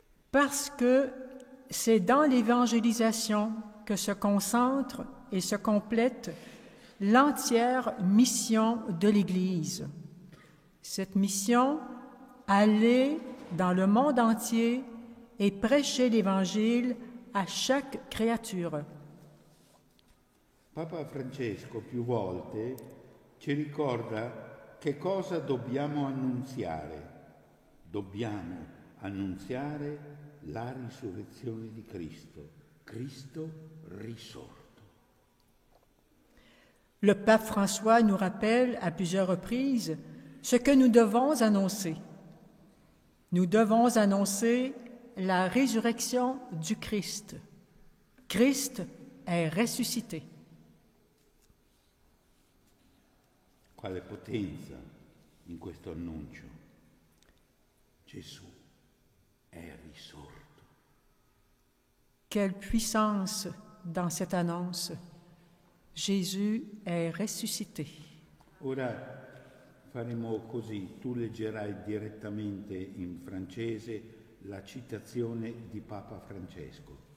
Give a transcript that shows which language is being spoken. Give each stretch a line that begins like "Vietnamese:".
French: Parce que c'est dans l'évangélisation que se concentre et se complète l'entière mission de l'Église. Cette mission, aller dans le monde entier et prêcher l'Évangile à chaque créature.
Italian: Papa Francesco più volte ci ricorda che cosa dobbiamo annunziare. Dobbiamo annunziare la risurrezione di Cristo, Cristo risorto.
French: Le pape François nous rappelle à plusieurs reprises ce que nous devons annoncer. Nous devons annoncer la résurrection du Christ. Christ est ressuscité.
Italian: Quale potenza in questo annuncio. Gesù è risorto.
French: Quelle puissance dans cette annonce. Jésus est ressuscité.
Italian: Ora faremo così, tu leggerai direttamente in francese la citazione di Papa Francesco.